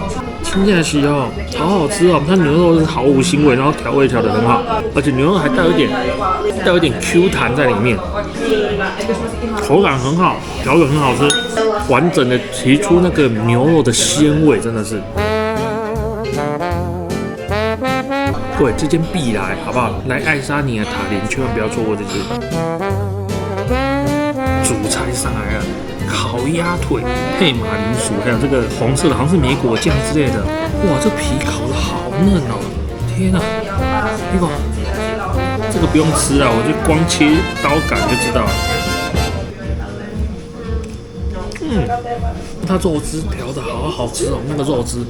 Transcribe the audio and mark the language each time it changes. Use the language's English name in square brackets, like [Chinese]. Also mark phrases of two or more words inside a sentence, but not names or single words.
[Chinese] 聽起來是好好吃哦！它牛肉是毫無腥味，然後調味調得很好，而且牛肉還帶有一點 Q 彈在裡面，口感很好，調得很好吃，完整的提出那個牛肉的鮮味，真的是。對，這間必來，好不好？來愛沙尼亞塔林，千萬不要錯過這間。主菜上來了，烤鴨腿配馬鈴薯，還有這個紅色的，好像是莓果醬之類的。哇，這皮烤得好嫩哦！天哪，這個不用吃啊，我就光切刀桿就知道了。它肉汁調得好好吃哦，那個肉汁。